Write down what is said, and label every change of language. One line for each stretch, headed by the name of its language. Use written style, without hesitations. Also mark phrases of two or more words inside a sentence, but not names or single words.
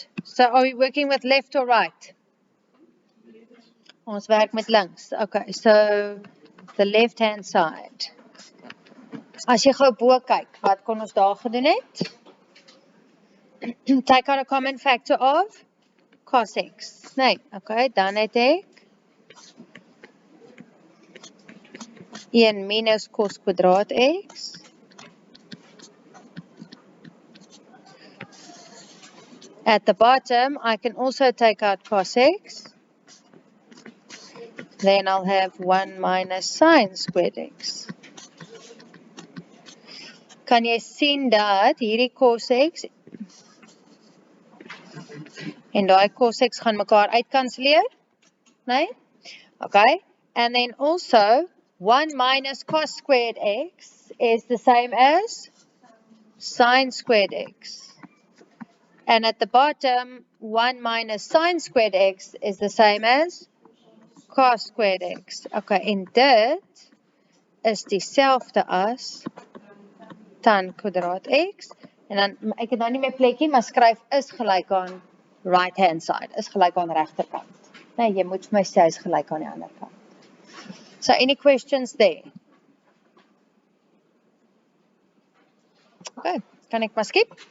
English: So are we working with left or right?
Afrikaans: Ons werk met links.
English: Okay, so the left hand side.
Afrikaans: As jy gou bo kyk, wat kon ons daar gedoen het?
English: Take out a common factor of cos x.
Afrikaans: Nee, okay, dan het ek 1 minus cos kwadraat x
English: at the bottom, I can also take out cos x. Then I'll have 1 minus sine squared x.
Afrikaans: Kan jy sien dat hierdie cos x en daai cos x gaan mekaar uitkanselleer? Nee? Okay.
English: And then also 1 minus cos squared x is the same as sine squared x. And at the bottom, 1 minus sine squared x is the same as cos squared x.
Afrikaans: Okay, en dit is dieselfde as tan kwadraat x. En dan, ek het nou nie meer plekkie, maar skryf is gelyk aan
English: right hand side,
Afrikaans: is gelyk aan regterkant. Nee, jy moet vir my sê is gelyk aan die ander kant.
English: So any questions there?
Afrikaans: Okay, kan ek maar skip?